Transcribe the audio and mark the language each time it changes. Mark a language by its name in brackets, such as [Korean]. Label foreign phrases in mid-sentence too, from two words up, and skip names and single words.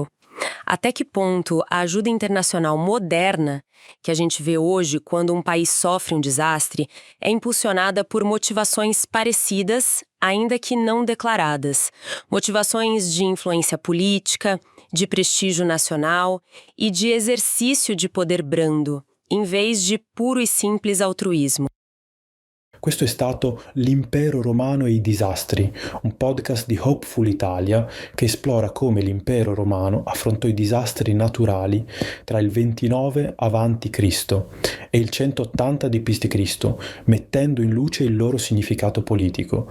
[Portuguese] Até que ponto a ajuda internacional moderna, que a gente vê hoje quando um país sofre um desastre, é impulsionada por motivações parecidas, ainda que não declaradas. Motivações de influência política, de prestígio nacional e de exercício de poder brando, em vez de puro e simples altruismo. [Italian] Questo è stato L'impero romano e i disastri, un podcast di Hopeful Italia che esplora come l'impero romano affrontò i disastri naturali tra il 29 a.C. e il 180 d.C., mettendo in luce il loro significato politico.